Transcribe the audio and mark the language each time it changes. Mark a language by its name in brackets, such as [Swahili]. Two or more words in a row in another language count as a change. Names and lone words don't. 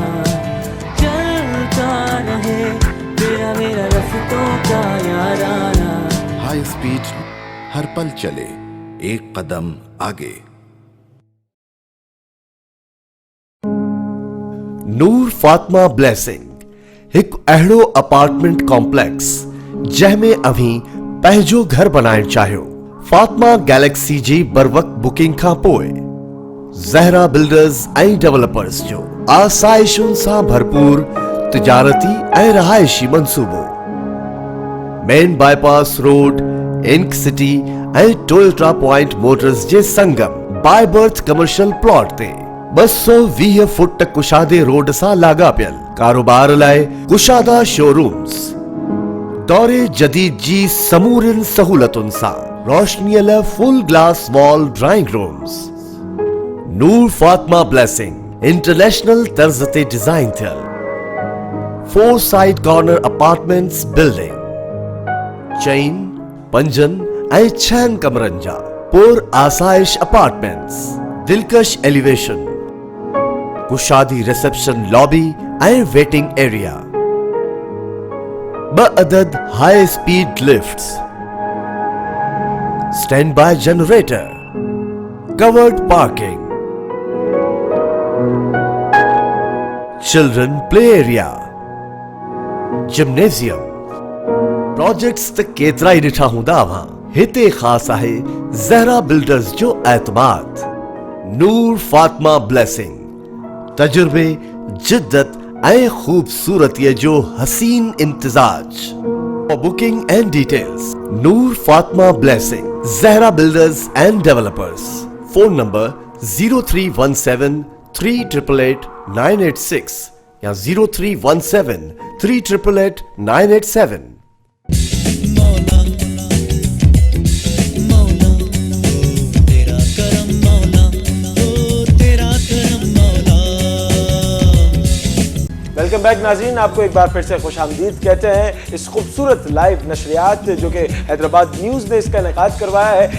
[Urdu] چلتا رہے تیرا میرا راستوں کا یارانہ. [English] high speed [Urdu] ہر پل چلے، ایک قدم آگے. [Sindhi] नूर फातिमा ब्लेसिंग एक अहिड़ो [English] apartment complex [Sindhi] जंहिंमें अभी पंहिंजो घर बनाइण चाहियो। फातिमा गैलेक्सी जी बरवक्त बुकिंग खां पोइ ज़हरा बिल्डर्स ऐं डेवलपर्स जो आसाइशुनि सां भरपूर तिजारती ऐं रहायशी मंसूबो। [English] main bypass road, [Sindhi] इंक सिटी ऐं टोयोटा पॉइंट मोटर्स जे संगम [English] by birth commercial plot [Sindhi] ते 220 फुट कुशादे रोड सां लागापियल कारोबार लाइ कुशादा शोरूम्स। दौरे जदीद जी समूरिन सहूलतुनि सां रोशनीअ लाइ [English] full glass wall drawing rooms. [Sindhi] नूर फातिमा ब्लेसिंग इंटरनेशनल तर्ज ते डिजाइन थियल 4 [English] side corner apartments building. [Sindhi] 4, 5 ऐं 6 कमरनि जा पुर आसाइश अपार्टमेंट्स। दिलकश एलिवेशन, कुशादी [English] reception lobby [Sindhi] ऐं [English] waiting area. 2 अदद high speed lifts, stand by generator, covered parking, children play area, gymnasium. [Sindhi] प्रोजेक्ट्स त केतिरा ई ॾिठा हूंदा अव्हां। हिते ख़ास आहे ज़हरा बिल्डर्स जो एतमाद। नूर फातिमा ब्लेसिंग तजुर्बे जिद्दत ए खूबसूरत ये जो हसीन इम्तिजाज। [English] For booking and details, Noor Fatma Blessing, Zahra Builders and Developers. Phone number 0317 388 986 या 0317 388 987। welcome back [Urdu] ناظرین، آپ کو ایک بار پھر سے خوش آمدید کہتے ہیں اس خوبصورت لائیو نشریات جو کہ حیدرآباد نیوز نے اس کا انعقاد کروایا ہے.